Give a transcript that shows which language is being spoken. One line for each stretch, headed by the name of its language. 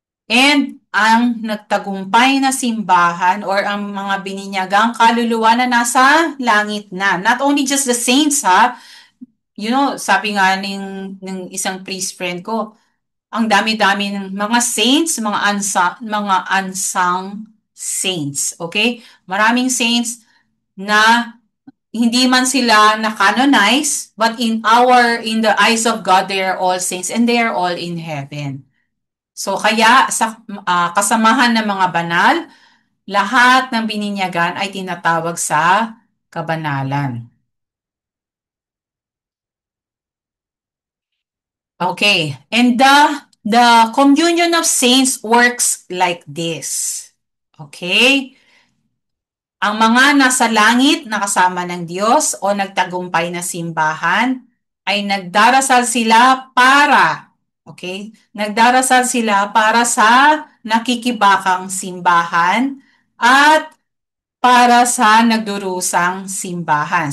Filipino: And ang nagtagumpay na simbahan or ang mga bininyagang kaluluwa na nasa langit na.
English: Not only just the saints
Filipino: ha, sabi nga ng isang priest friend ko, ang dami-dami ng mga saints, mga unsung saints.
English: Okay?
Filipino: Maraming saints na hindi man sila na-canonize,
English: but in the eyes of God, they are all saints and they are all in heaven.
Filipino: So kaya sa kasamahan ng mga banal, lahat ng bininyagan ay tinatawag sa kabanalan.
English: Okay, and the communion of saints works like this. Okay?
Filipino: Ang mga nasa langit na kasama ng Diyos o nagtagumpay na simbahan ay nagdarasal sila okay? Nagdarasal sila para sa nakikibakang simbahan at para sa nagdurusang simbahan.